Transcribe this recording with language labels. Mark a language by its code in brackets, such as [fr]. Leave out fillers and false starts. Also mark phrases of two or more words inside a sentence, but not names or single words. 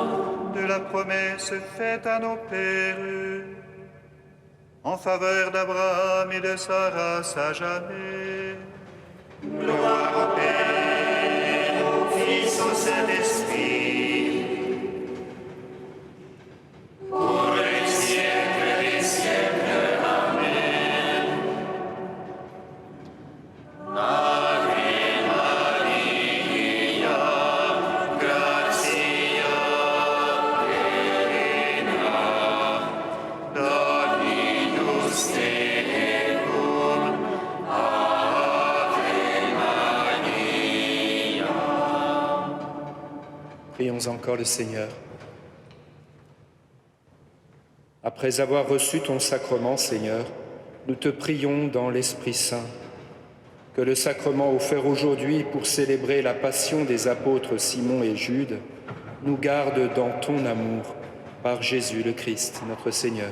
[fr] De la promesse faite à nos pères, en faveur d'Abraham et de sa race à jamais. Gloire au Père, au Fils, au Saint-Esprit. Pour les siècles des siècles. Amen. [la] Ave Maria, gratia plena, Dominus tecum, Ave Maria. [fr] Prions encore le Seigneur. Après avoir reçu ton sacrement, Seigneur, nous te prions dans l'Esprit Saint, que le sacrement offert aujourd'hui pour célébrer la passion des apôtres Simon et Jude nous garde dans ton amour, par Jésus le Christ, notre Seigneur.